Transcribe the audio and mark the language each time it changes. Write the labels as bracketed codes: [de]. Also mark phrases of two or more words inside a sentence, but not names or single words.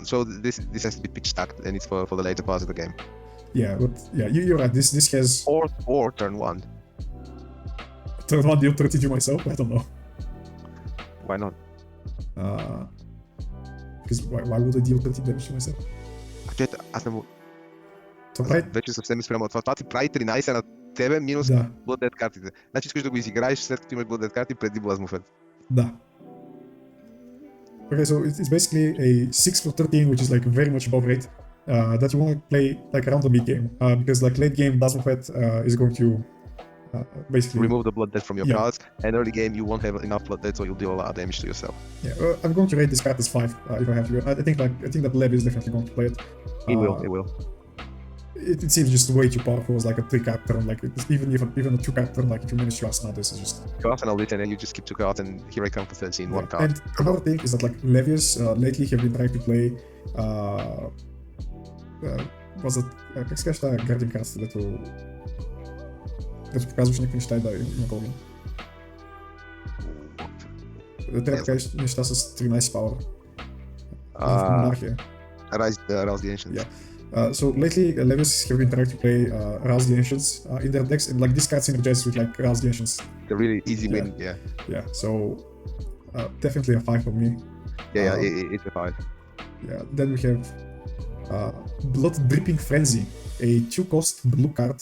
[en] So this has to be pitch stacked, and it's for the later parts of the game. Yeah, but yeah, you're right. This has Or turn 1. turn 1 deal 30 to myself. I don't know. Why not? Because why would I deal 30 damage to myself? [bg] Аз не му... То прави... Вече съвсем спрямо това. Това ти прави 13 на тебе минус Да. Blood Dead картите. Значи искаш да го изиграеш след като имаш Blood Dead карти преди Блазмофет. Да. [en] Okay, so it's basically a 6 for 13, which is like very much above rate. That you want to play like around the mid game, because like late game, Blazmofet is going to basically Remove the blood debt from your Yeah. cards, and early game you won't have enough blood debt, so you'll deal a lot of damage to yourself. Yeah, I'm going to rate this card as 5 if I have to. I think that Lev is definitely going to play it. It will. It seems just way too powerful as like a 3-card turn. Like even a 2-card turn, like if you manage to Arsenal, this is just. You arsenal it, and then you just keep 2 cards, and here I come for 13, 1 card. And another thing is that like Levius lately have been trying to play. Was it? [bg] Как се казва [en] Guardian Card, [bg] дето показваш някакви неща и да има големи. Трябва да кажеш неща с 13 power. Монархия. [en] Rouse the Ancients. Yeah. So lately, Levius have been trying to play Rouse the Ancients in their decks, and like this card synergizes with like Rouse the Ancients. The really easy win, yeah. Yeah, so definitely a 5 for me. It's a 5. Yeah, then we have Blood Dripping Frenzy, a 2-cost blue card,